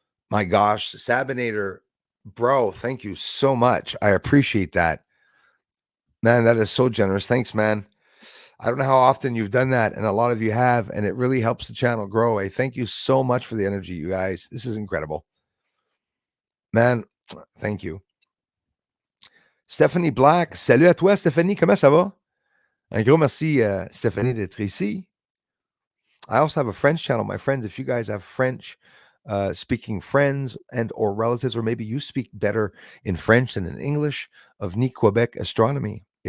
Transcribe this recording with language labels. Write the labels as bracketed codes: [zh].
[en] My gosh, Sabinator, bro, thank you so much. I appreciate that. Man, that is so generous. Thanks, man. I don't know how often you've done that, and a lot of you have, and it really helps the channel grow. I thank you so much for the energy, you guys. This is incredible. Man, thank you. [fr] Stephanie Black, salut à toi, Stephanie. Comment ça va? Un gros merci, Stephanie, d'être ici. [en] I also have a French channel, my friends. If you guys have French speaking friends and or relatives, or maybe you speak better in French than in English, of Ni Quebec Astronomy.